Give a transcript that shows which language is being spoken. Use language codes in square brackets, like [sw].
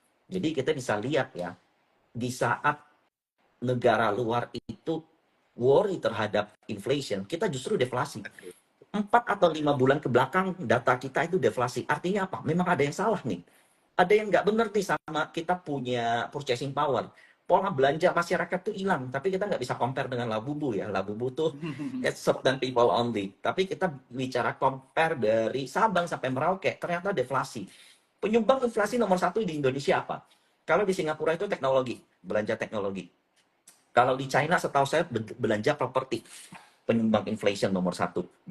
[id] Jadi kita bisa lihat ya, di saat negara luar itu worry terhadap inflation, kita justru deflasi. 4 atau 5 bulan ke belakang data kita itu deflasi. Artinya apa? Memang ada yang salah nih. Ada yang nggak benar nih sama kita punya purchasing power. Pola belanja masyarakat tuh hilang, tapi kita nggak bisa compare dengan Labubu ya. [en] Labubu tuh it's certain people only. [id] Tapi kita bicara compare dari Sabang sampai Merauke, ternyata deflasi. Penyumbang inflasi nomor 1 di Indonesia apa? Kalau di Singapura itu teknologi, belanja teknologi. Kalau di China setahu saya belanja properti, penyumbang inflation nomor 1.